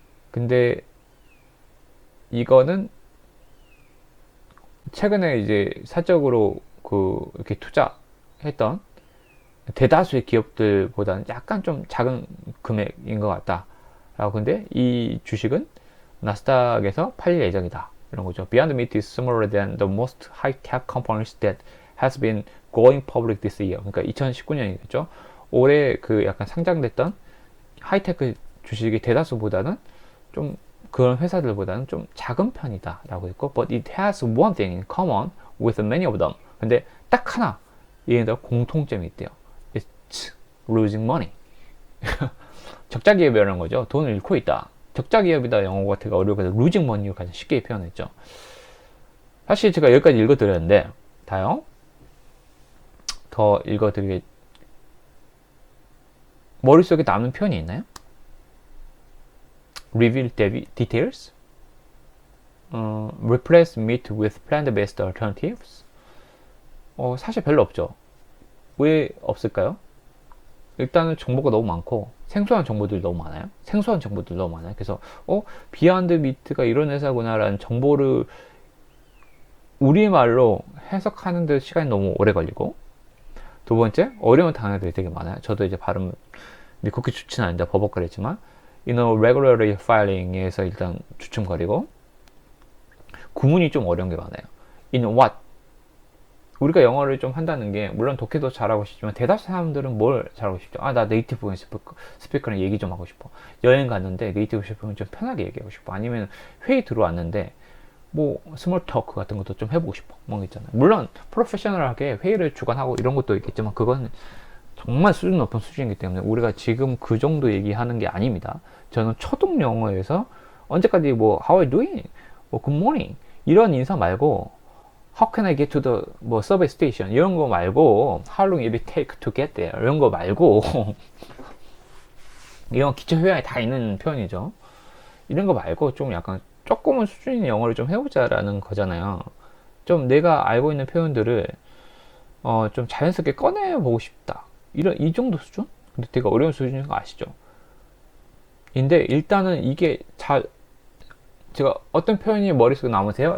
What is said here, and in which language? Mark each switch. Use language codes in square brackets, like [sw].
[ko] 근데 이거는 최근에 이제 사적으로 이렇게 투자했던 대다수의 기업들보다는 약간 좀 작은 금액인 것 같다. 근데 이 주식은 나스닥에서 팔릴 예정이다. 이런 거죠. [en] Beyond Meat is smaller than the most high-tech companies that has been going public this year. [ko] 그러니까 2019년이겠죠. 올해 약간 상장됐던 하이테크 주식의 대다수보다는 좀 그런 회사들보다는 좀 작은 편이다 라고 했고, [en] but it has one thing in common with many of them. [ko] 근데 딱 하나 얘네들 공통점이 있대요. [en] It's losing money. [ko] 적자 기업이라는 거죠. 돈을 잃고 있다. 적자 기업이다 영어가 되게 어려워서 [en] losing money [ko] 로 가장 쉽게 표현했죠. 사실 제가 여기까지 읽어드렸는데 다요. 더 읽어드리게 머릿속에 남는 표현이 있나요? [en] Reveal details, replace meat with plant-based alternatives. [ko] 사실 별로 없죠. 왜 없을까요? 일단은 정보가 너무 많고 생소한 정보들이 너무 많아요. 그래서 비하인드 미트가 이런 회사구나라는 정보를 우리말로 해석하는데 시간이 너무 오래 걸리고, 두 번째, 어려운 단어들이 되게 많아요. 저도 이제 발음이 그렇게 좋지는 않은데 버벅거리지만 [en] regularly filing [ko] 에서 일단 주춤거리고, 구문이 좀 어려운 게 많아요. in what, 우리가 영어를 좀 한다는 게 물론 독해도 잘하고 싶지만 대다수 사람들은 뭘 잘하고 싶죠? 나 네이티브 스피커랑 얘기 좀 하고 싶어. 여행 갔는데 네이티브 스피커는 좀 편하게 얘기하고 싶어. 아니면 회의 들어왔는데 뭐 스몰 토크 같은 것도 좀 해보고 싶어. 뭐 있잖아요. 물론 프로페셔널하게 회의를 주관하고 이런 것도 있겠지만 그건 정말 수준 높은 수준이기 때문에 우리가 지금 그 정도 얘기하는 게 아닙니다. 저는 초등 영어에서 언제까지 뭐 [en] How are you doing? [ko] 뭐 [en] Good morning [ko] 이런 인사 말고 [en] How can I get to the 뭐 subway station [ko] 이런 거 말고 How long will it take to get there 이런 거 말고 이런 기초 회화에 다 있는 표현이죠. 이런 거 말고 좀 약간 조금은 수준 있는 영어를 좀 해보자라는 거잖아요. 좀 내가 알고 있는 표현들을 좀 자연스럽게 꺼내보고 싶다. 이 정도 수준? 근데 되게 어려운 수준인 거 아시죠? 근데 일단은 이게 제가 어떤 표현이 머릿속에 남으세요?